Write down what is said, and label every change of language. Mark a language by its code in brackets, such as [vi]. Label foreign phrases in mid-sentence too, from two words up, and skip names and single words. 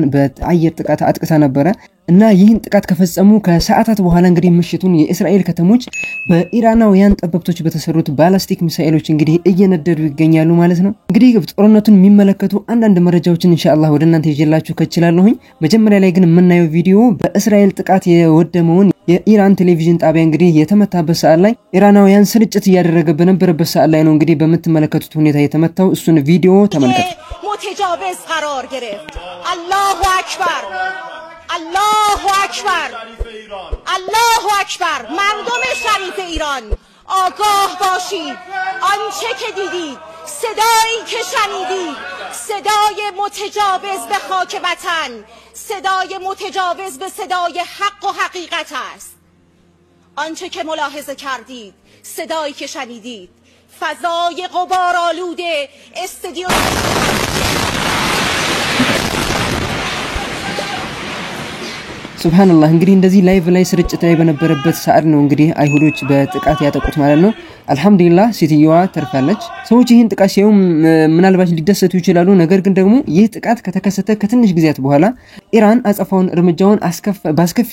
[am] በአየር ጥቃት አጥቅታ ነበር እና ይህን ጥቃት ከፈጸሙ ከሰዓታት በኋላ እንግዲህ ምሽቱን የእስራኤል ከተሞች በኢራናውያን ጠበብቶች በተሰሩት ባላስቲክ ሚሳኤሎች እንግዲህ እየነደዱ ይገኛሉ ማለት ነው። እንግዲህ ጦርነቱን የሚመለከቱ አንዳንድ መረጃዎችን [ar] إن شاء الله [am] ወደ እናንተ ይዤላችሁ ከችላለሁኝ። መጀመሪያ ላይ ግን የምናየው ቪዲዮ በእስራኤል ጥቃት የወደመውን የኢራን ቴሌቪዥን ጣቢያ እንግዲህ የተመታበት ሰዓት ላይ ኢራናውያን ስርጭት እያደረገ በነበረበት ሰዓት ላይ ነው እንግዲህ በመተመለከቱት ሁኔታ የተመታው። እሱን ቪዲዮ ተመልከቱ። [fa] متجاوز قرار گرفت. [ar] الله اکبر الله اکبر الله اکبر. [fa] مردم شریف ایران آگاه باشید. آنچه که دیدید، صدایی که شنیدید، صدای متجاوز به خاک وطن، صدای متجاوز به صدای حق و حقیقت است. آنچه که ملاحظه کردید، صدایی که شنیدید، فضای غبارآلود استودیو [ar] سبحان الله [am] እንግዲህ እንደዚህ ላይቭ ላይ ስርጭት ላይ በነበረበት ሰዓት ነው እንግዲህ አይሁዶች በጥቃት ያጠቁት ማለት ነው። [ar] الحمد لله [am] ሴትየዋ ተርፋለች። ሰዎች ይህን ጥቃት ሲያዩ ምናልባት ሊደሰቱ ይችላሉ። ነገር ግን ደግሞ ይህ ጥቃት ከተከሰተ ከትንሽ ጊዜያት በኋላ ኢራን አጸፋውን እርምጃውን ባስከፊ